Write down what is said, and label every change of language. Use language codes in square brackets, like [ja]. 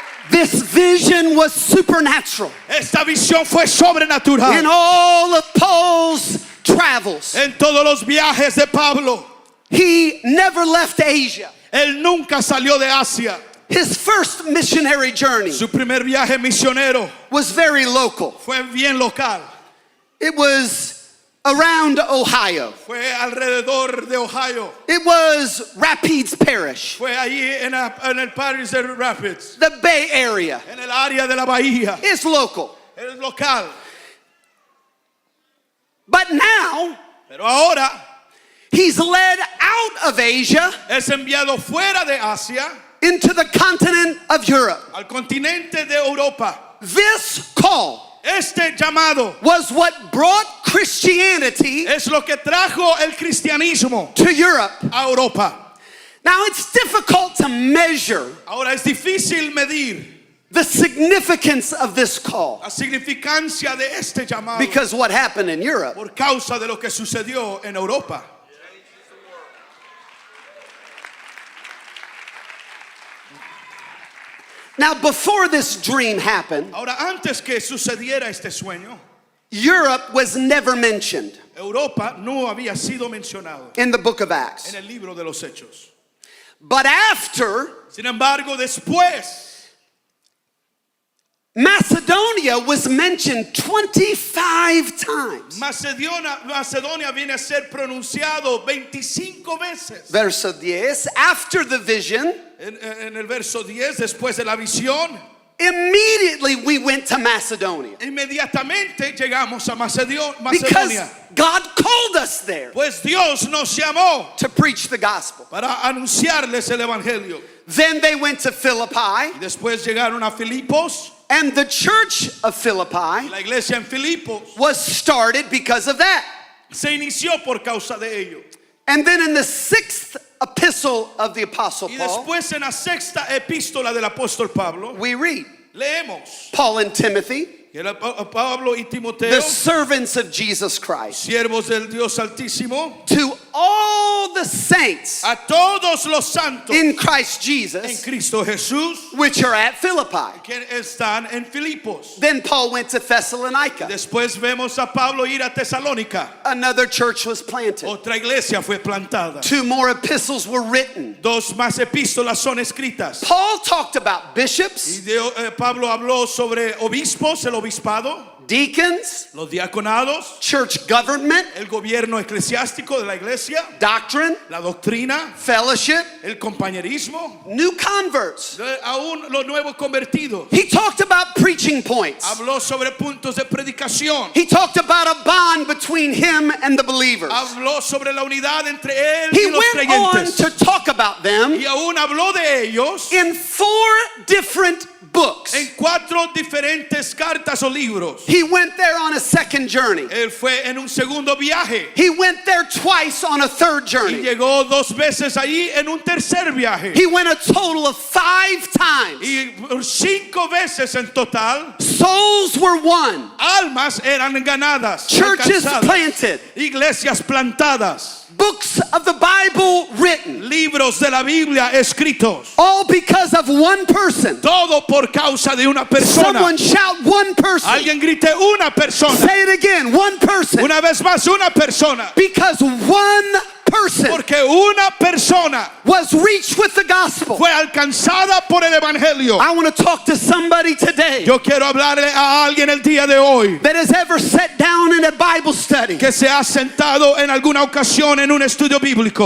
[en] This vision was supernatural. [es] Esta visión fue sobrenatural. [en] In all of Paul's travels, [es] En todos los viajes de Pablo, [en] he never left Asia. [es] él nunca salió de Asia. [en] His first missionary journey [es] Su primer viaje misionero [en] was very local. [es] fue bien local. [en] It was around Ohio. [es] Fue alrededor de Ohio. [en] It was Rapides Parish, [es] Fue allí en el Paris de Rapids, [en] the Bay Area. [es] en el área de la bahía. [en] It's local. [es] Es local. [en] But now, [es] Pero ahora [en] he's led out of Asia [es] es enviado fuera de Asia [en] into the continent of Europe. [es] al continente de Europa. [en] This call [es] Este llamado [en] was what brought Christianity [es] es lo que trajo el cristianismo [en] to Europe. [es] a Europa. [en] Now, it's difficult to measure [es] Ahora es difícil medir [en] the significance of this call [es] la significancia de este llamado [en] because what happened in Europe [es] por causa de lo que sucedió en Europa. [en] Now, before this dream happened, [es] Ahora, antes que sucediera este sueño, [en] Europe was never mentioned [es] Europa no había sido mencionado [en] in the book of Acts. [es] en el libro de los Hechos. [en] But after, [es] Sin embargo, después, [en] Macedonia was mentioned 25 times. [es] Macedonia viene a ser pronunciado 25 veces. Verso 10, [en] after the vision, [es] En el verso 10, después de la visión, [en] immediately we went to Macedonia [es] inmediatamente llegamos a [en] because [es] Macedonia. [en] God called us there [es] Pues Dios nos llamó [en] to preach the gospel. [es] para anunciarles el evangelio. [en] Then they went to Philippi, [es] Y después llegaron a Filipos. [en] and the church of Philippi [es] La iglesia en Filipos [en] was started because of that. [es] se inició por causa de ello. [en] And then in the 6th epistle of the Apostle [es] Y [en] Paul, [es] después en la sexta epístola del apóstol Pablo, [en] we read [es] leemos [en] Paul and Timothy, [es] que Pablo y [en] the [es] Timoteo, [en] servants of Jesus Christ, [es] siervos del Dios Altísimo, [en] to all the saints [es] a todos los santos [en] in Christ [es] en [en] Jesus, [es] Cristo Jesús [en] which are at Philippi. [es] que están en Filipos. [en] Then Paul went to Thessalonica. [es] Después vemos a Pablo ir a Tesalónica. [en] Another church was planted. [es] Otra iglesia fue plantada. [en] 2 more epistles were written. [es] Dos más epístolas son escritas. [en] Paul talked about bishops, [es] Pablo habló sobre obispos, el obispado, [en] deacons, [es] los diaconados, [en] church government, [es] el gobierno eclesiástico de la iglesia, [en] doctrine, [es] la doctrina, [en] fellowship, [es] el compañerismo, [en] new converts. [es] aún los nuevos convertidos. [en] He talked about preaching points. [es] Habló sobre puntos de predicación. [en] He talked about a bond between him and the believers. [es] Habló sobre la unidad entre él [en] He [es] y los [en] went on [es] creyentes. [en] to talk about them [es] Y aún habló de ellos [en] in 4 different books. [es] en 4 diferentes cartas o libros. [en] He went there on a second journey. [es] Él fue en un segundo viaje [en] He went there twice on a third [es] y [en] journey. [es] llegó 2 veces allí en un tercer viaje. [en] He went a total of 5 times. [es] Y 5 veces en total, [en] Souls were won. [es] almas eran ganadas, [en] Churches [es] alcanzadas, [en] planted. [es] iglesias plantadas, [en] Books of the Bible written. [es] libros de la Biblia escritos. [en] All because of one person. [es] Todo por causa de una persona. [en] Someone shout one person. [es] Alguien grite una persona. [en] Say it again. One person. [es] Una vez más, una persona. [en] Because one person [es] Porque que una persona [en] was reached with the gospel. [es] fue alcanzada por el evangelio. [en] I want to talk to somebody today [es] Yo quiero hablarle a alguien el día de hoy [en] that has ever sat down in a Bible study [es] que se ha sentado en alguna ocasión en un estudio bíblico